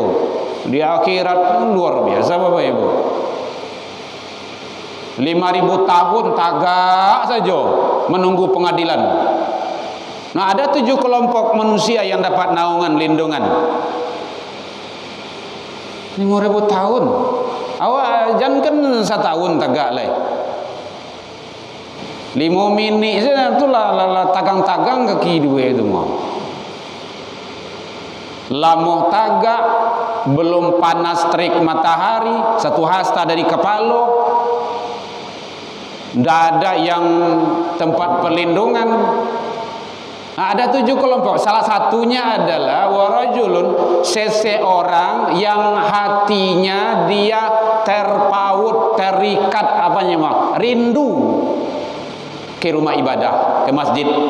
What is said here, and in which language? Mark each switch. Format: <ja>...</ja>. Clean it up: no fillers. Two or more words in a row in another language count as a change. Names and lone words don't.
<id>Di akhirat kan luar biasa Bapak Ibu. 5.000 tahun tagak saja menunggu pengadilan. Nah, ada 7 kelompok manusia yang dapat naungan, lindungan. 5.000 tahun.</id> <min>Awak jangan kan 1 tahun tagak lah. 5 minit saja tu lah tagang-tagang kaki dua itu mah. Lama tagak,</min> <id>belum panas terik matahari, 1 hasta dari kepala. Tidak ada yang tempat perlindungan. Nah, ada 7 kelompok. Salah satunya adalah warajulun, seseorang yang hatinya dia terpaut, terikat rindu ke rumah ibadah, ke masjid.</id>